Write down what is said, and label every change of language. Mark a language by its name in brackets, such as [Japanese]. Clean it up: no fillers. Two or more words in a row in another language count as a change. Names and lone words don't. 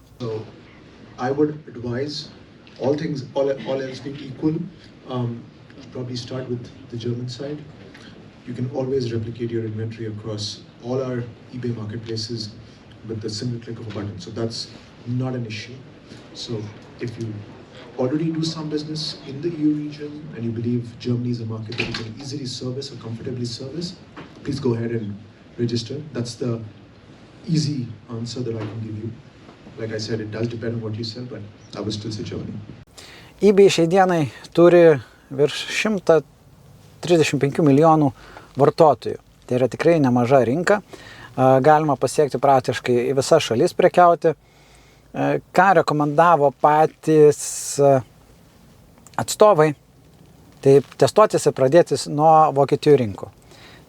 [English] So, I would advise all else being equal, probably start with the German side. You can always replicate your inventory across all our eBay marketplaces with the single click of a button. So that's not an issue. So if you already do some business in the EU region and you believe Germany is a market that you can easily service or comfortably service, please go ahead and register. That's the easy answer that I can give you. Like I said, it does depend on what you sell, but I would still say Germany. [Lithuanian] eBay šiai dienai turi virš 135 milijonų vartotojų. Tai yra tikrai nemaža rinka. Galima pasiekti praktiškai į visas šalis prekiauti. Ką rekomendavo patys atstovai, tai testuotis ir pradėtis nuo Vokietijų rinkų.